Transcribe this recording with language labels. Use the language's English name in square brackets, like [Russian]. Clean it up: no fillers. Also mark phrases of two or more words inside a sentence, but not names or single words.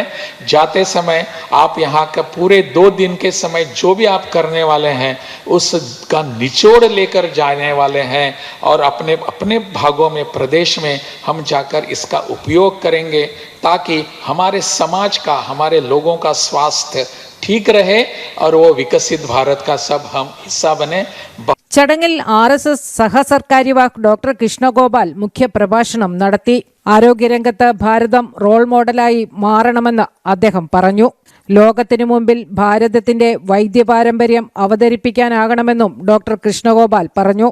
[Hindi] जाते समय आप यहाँ का पूरे 2 दिन के समय जो भी आप करने वाले हैं उसका निचोड़ लेकर जाने वाले हैं और अपने अपने भागों में, प्रदेश में हम जाकर इसका उपयोग करेंगे ताकि हमारे समाज का, हमारे लोगों का स्वास्थ्य ठीक रहे और वो विकसित भारत का सब हम हिस्सा बने. [Malayalam] ചടങ്ങിൽ RSS സഹസർക്കാരിവാഹ് ഡോക്ടർ കൃഷ്ണഗോപാൽ മുഖ്യപ്രഭാഷണം നടത്തി. ആരോഗ്യരംഗത്ത് ഭാരതം റോൾ മോഡലായി മാറണമെന്ന് അദ്ദേഹം പറഞ്ഞു. ലോകത്തിനു മുമ്പിൽ ഭാരതത്തിന്റെ വൈദ്യപാരമ്പര്യം അവതരിപ്പിക്കാനാകണമെന്നും ഡോക്ടർ കൃഷ്ണഗോപാൽ പറഞ്ഞു.